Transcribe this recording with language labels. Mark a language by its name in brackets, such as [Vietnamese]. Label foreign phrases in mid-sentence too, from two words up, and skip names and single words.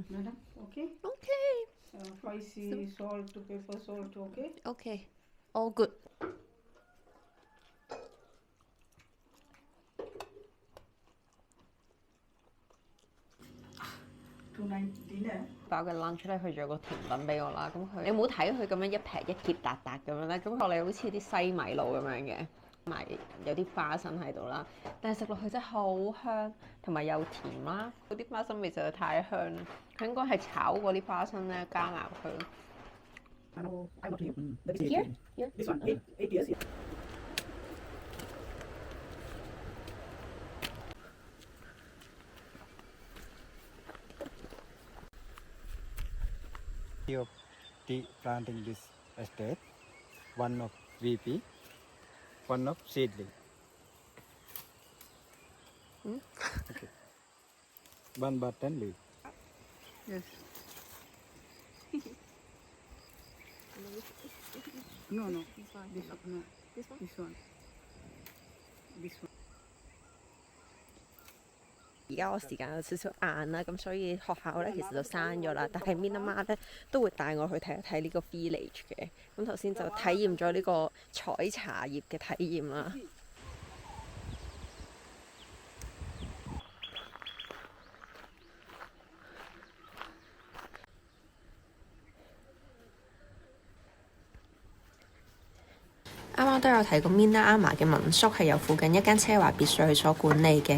[English] Madam, okay? Okay. Spicy, salt, pepper, salt, okay? Okay. All good. Tonight dinner. [Cantonese] 包嘅 lunch 咧，佢仲有個甜品俾我啦。咁佢你冇睇佢咁樣一劈一結笪笪咁樣咧，咁我哋好似啲西米露咁樣嘅，埋有啲花生喺度啦。但係食落去真係好香，同埋又甜啦。嗰啲花生味實在太香啦。佢應該係炒過啲花生咧，加埋佢。 [English] I want to Here? Here? This one, 8 years. Of tea planting this estate, one of VP, one of seedling. Okay. One button leaf. Yes. No. This one. No. This one? This one. This one. [Cantonese] 而家我時間有少少晏啦，咁所以學校咧其實就閂咗啦。但係 Mina 媽咧都會帶我去睇一睇呢個 village 嘅。咁頭先就體驗咗呢個採茶葉嘅體驗啦。啱啱都有提過 Mina Ama 嘅民宿係由附近一間奢華別墅所管理嘅。